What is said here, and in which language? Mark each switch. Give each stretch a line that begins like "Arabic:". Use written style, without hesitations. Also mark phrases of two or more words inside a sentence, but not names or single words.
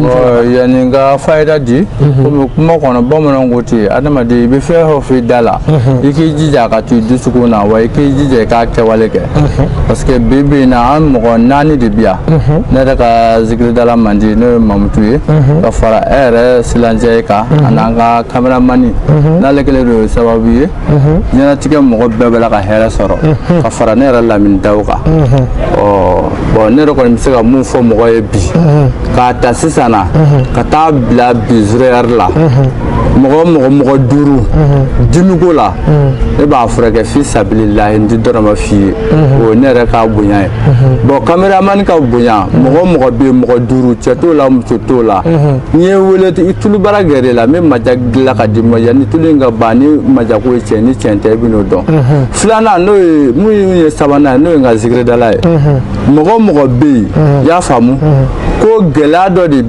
Bambara: yanni n ka fayida di komi kuma kɔnɔ bamananw ko ten adamaden i bɛ fɛn o fɛn da la i k'i jija a ka to i dusukun na wa i k'i jija i k'a kɛwale kɛ
French: parce que
Bambara: bi bi in na an mɔgɔ 4 de bɛ yan ne yɛrɛ ka zikiridala man di n'o ye Mamutu ye ka fara e yɛrɛ silancɛ kan an'an ka kameramani n'ale kelen don sababu ye diɲɛlatigɛ mɔgɔ bɛɛ bɛ la ka hɛrɛ sɔrɔ ka fara ne yɛrɛ Lamine Dawu kan bon ne yɛrɛ kɔni bɛ se ka mun fɔ mɔgɔ ye bi k'a ta sisan na ka taa bila bi 0 heure la mɔgɔ duuru dinuko la e b'a furakɛ
Arabic: في سبيل الله
Bambara: ndi dɔrɔma fi ye o ne yɛrɛ ka bonya ye bon cameraman ka bonya mɔgɔ bɛ mɔgɔ duuru cɛ t'o la muso t'o la n'i ye wele i tulu bara gɛrɛ la min maja dilan ka di ma ni tulu in ka ban ni maja ko ye cɛ ni cɛn tɛ i bɛ n'o dɔn filanan n'o ye mun ye sabanan ye n'o ye n ka zikiridala ye mɔgɔ bɛ yen i y'a faamu ko gɛlɛya dɔ de